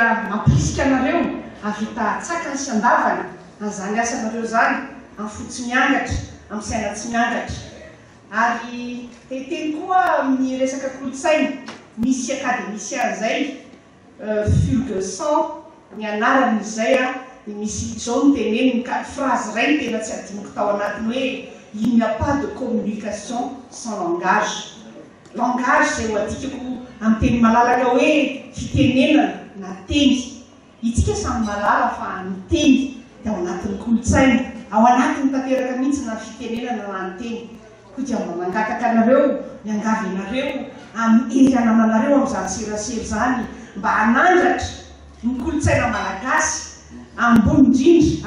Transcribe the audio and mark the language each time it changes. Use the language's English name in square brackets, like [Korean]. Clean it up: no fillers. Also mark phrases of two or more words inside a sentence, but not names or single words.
[Malagasy] mampirisika anareo avita tsakany sy andavany azany asanareo zany amin'ny fotsy miangatra amin'ny saina tsy miangatra ary teteny koa amin'ny resaka kolotsaina misy akademisia zay Ferguson ny anaran'izay dia misy izao miteneny phrase ray tena tsy adiniko tao anatiny hoe [French] il n'y a pas de communication sans langage. [Malagasy] Langage zay hoadikako amin'ny teny malalaka hoe fitenenana na teny itsika samy malala fa ny teny dia ao anatin'ny kolotsaina ao anatin'ny tanteraka mihitsy na fitenenana na ny teny ko dia mba mangataka anareo miangavy anareo amin'ny erana anareo amin'izany serasera zany mba hanandratra ny kolotsaina malagasy ambony indrindra